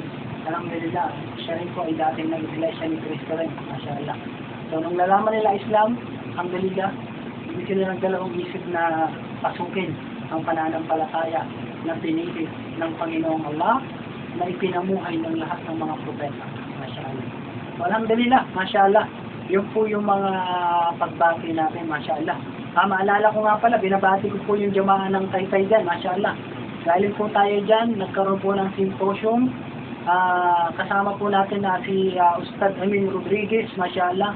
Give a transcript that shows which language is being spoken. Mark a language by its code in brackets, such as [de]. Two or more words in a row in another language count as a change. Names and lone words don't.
[tl] Alhamdulillah, siya rin po ay dating nag-Iglesia ni Cristo rin. Mashallah. So, nung nalaman nila Islam, alhamdulillah, hindi sila nagdalawang isip na pasukin ang pananampalataya na pinili ng Panginoong Allah na ipinamuhay ng lahat ng mga propeta. Mashallah. [ar] الحمد لله ما شاء الله. [tl] Yun po yung mga pagbati natin, mashallah. Maalala ko nga pala, binabati ko po yung jamaah ng Taytay dyan, mashallah. Galing po tayo dyan, nagkaroon po ng symposium. Kasama po natin si Ustad Amin Rodriguez, mashallah.